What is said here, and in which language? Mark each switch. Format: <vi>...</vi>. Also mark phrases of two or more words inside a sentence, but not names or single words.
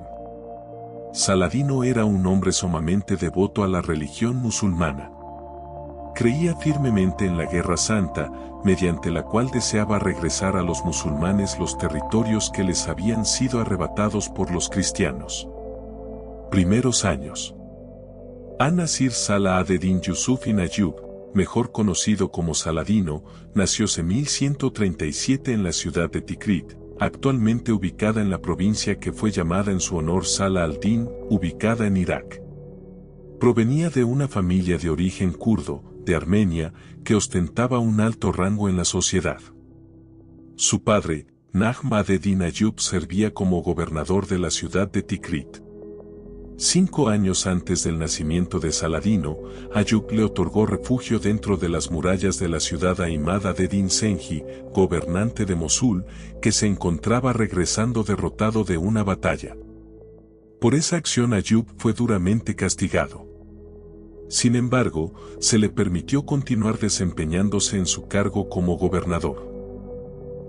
<es>Saladino era un hombre sumamente devoto a la religión musulmana. Creía firmemente en la Guerra Santa, mediante la cual deseaba regresar a los musulmanes los territorios que les habían sido arrebatados por los cristianos. Primeros años. An-Nasir Salah ad-Din Yusuf ibn Ayyub, mejor conocido como Saladino, nació en 1137 en la ciudad de Tikrit, actualmente ubicada en la provincia que fue llamada en su honor Salah al-Din, ubicada en Irak. Provenía de una familia de origen kurdo, de Armenia, que ostentaba un alto rango en la sociedad. Su padre, Najm ad-Din Ayyub, servía como gobernador de la ciudad de Tikrit. 5 años antes del nacimiento de Saladino, Ayyub le otorgó refugio dentro de las murallas de la ciudad a Imad ad-Din Senji, gobernante de Mosul, que se encontraba regresando derrotado de una batalla. Por esa acción Ayyub fue duramente castigado. Sin embargo, se le permitió continuar desempeñándose en su cargo como gobernador.</es>